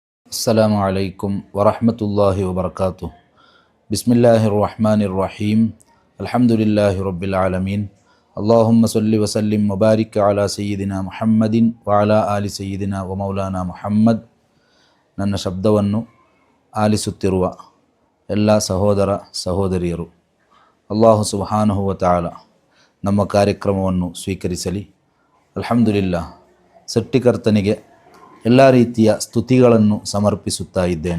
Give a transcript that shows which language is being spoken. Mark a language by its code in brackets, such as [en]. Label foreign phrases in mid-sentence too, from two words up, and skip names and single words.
[ar] السلام عليكم ورحمة الله وبركاته. بسم الله الرحمن الرحيم. الحمد لله رب العالمين. اللهم صل وسلم وبارك على سيدنا محمد وعلى آل سيدنا ومولانا محمد. [kn] ನನ್ನ ಶಬ್ದವನ್ನು ಆಲಿಸುತ್ತಿರುವ ಎಲ್ಲ ಸಹೋದರ ಸಹೋದರಿಯರು, [ar] الله سبحانه وتعالى [kn] ನಮ್ಮ ಕಾರ್ಯಕ್ರಮವನ್ನು ಸ್ವೀಕರಿಸಲಿ. [ar] الحمد لله. [kn] ಸೃಷ್ಟಿಕರ್ತನಿಗೆ ಎಲ್ಲ ರೀತಿಯ ಸ್ತುತಿಗಳನ್ನು ಸಮರ್ಪಿಸುತ್ತಾ ಇದ್ದೇನೆ.